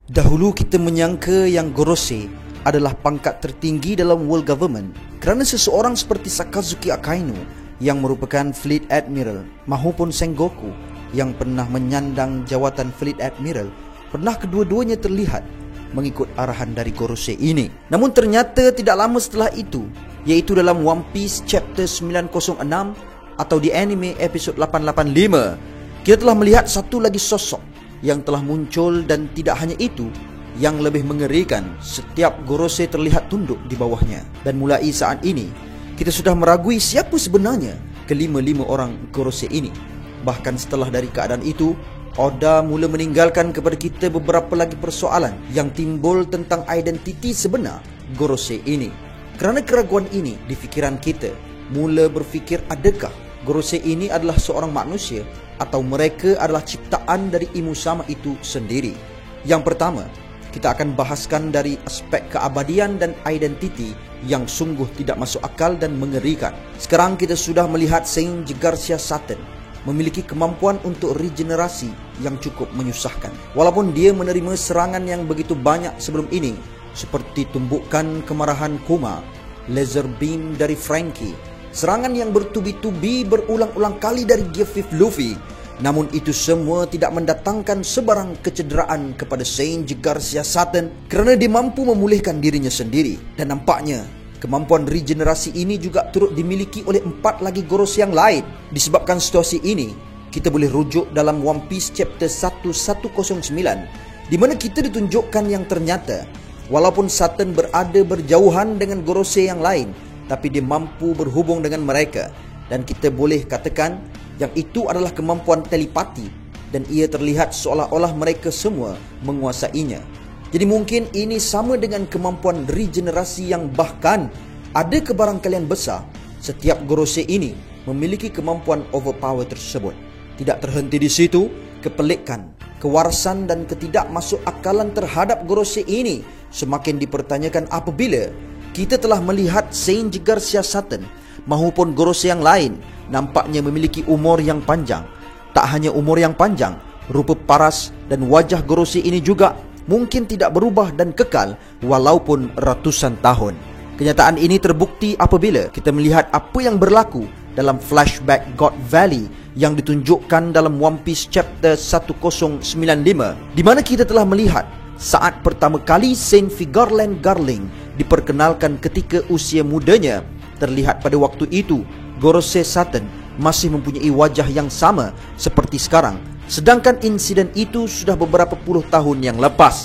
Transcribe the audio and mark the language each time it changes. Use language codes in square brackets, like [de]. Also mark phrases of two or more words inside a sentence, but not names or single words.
[ms] Dahulu kita menyangka yang Gorosei adalah pangkat tertinggi dalam [en] world government [ms] kerana seseorang seperti Sakazuki Akainu yang merupakan [en] Fleet Admiral [ms] mahupun Sengoku yang pernah menyandang jawatan [en] Fleet Admiral [ms] pernah kedua-duanya terlihat mengikut arahan dari Gorosei ini. Namun ternyata tidak lama setelah itu, iaitu dalam One Piece chapter 906 atau di anime episod 885, kita telah melihat satu lagi sosok yang telah muncul, dan tidak hanya itu, yang lebih mengerikan, setiap Gorosei terlihat tunduk di bawahnya. Dan mulai saat ini, kita sudah meragui siapa sebenarnya kelima-lima orang Gorosei ini. Bahkan setelah dari keadaan itu, Oda mula meninggalkan kepada kita beberapa lagi persoalan yang timbul tentang identiti sebenar Gorosei ini. Kerana keraguan ini di fikiran kita, mula berfikir adakah Gorosei ini adalah seorang manusia atau mereka adalah ciptaan dari Imusama itu sendiri. Yang pertama, kita akan bahaskan dari aspek keabadian dan identiti yang sungguh tidak masuk akal dan mengerikan. Sekarang kita sudah melihat Saint Garcia Satan memiliki kemampuan untuk regenerasi yang cukup menyusahkan. Walaupun dia menerima serangan yang begitu banyak sebelum ini, seperti tumbukan kemarahan Kuma, [en] laser beam [ms] dari Frankie, serangan yang bertubi-tubi berulang-ulang kali dari Gear 5 Luffy. Namun itu semua tidak mendatangkan sebarang kecederaan kepada Saint Garcia Satan kerana dia mampu memulihkan dirinya sendiri. Dan nampaknya kemampuan regenerasi ini juga turut dimiliki oleh 4 lagi Gorosei yang lain. Disebabkan situasi ini, kita boleh rujuk dalam One Piece chapter 1109, di mana kita ditunjukkan yang ternyata walaupun Satan berada berjauhan dengan Gorosei yang lain, tapi dia mampu berhubung dengan mereka. Dan kita boleh katakan yang itu adalah kemampuan telepati, dan ia terlihat seolah-olah mereka semua menguasainya. Jadi mungkin ini sama dengan kemampuan regenerasi yang bahkan ada kebarangkalian besar setiap Gorosei ini memiliki kemampuan overpower tersebut. Tidak terhenti di situ, kepelikan, kewarasan dan ketidakmasukakalan terhadap Gorosei ini semakin dipertanyakan apabila kita telah melihat Saint Garcia Satan mahupun Gorosei yang lain nampaknya memiliki umur yang panjang. Tak hanya umur yang panjang, rupa paras dan wajah Gorosei ini juga mungkin tidak berubah dan kekal walaupun ratusan tahun. Kenyataan ini terbukti apabila kita melihat apa yang berlaku dalam flashback God Valley yang ditunjukkan dalam One Piece chapter 1095, di mana kita telah melihat saat pertama kali Saint Figarland Garling diperkenalkan ketika usia mudanya. Terlihat pada waktu itu Gorosei Satan masih mempunyai wajah yang sama seperti sekarang, sedangkan insiden itu sudah beberapa puluh tahun yang lepas.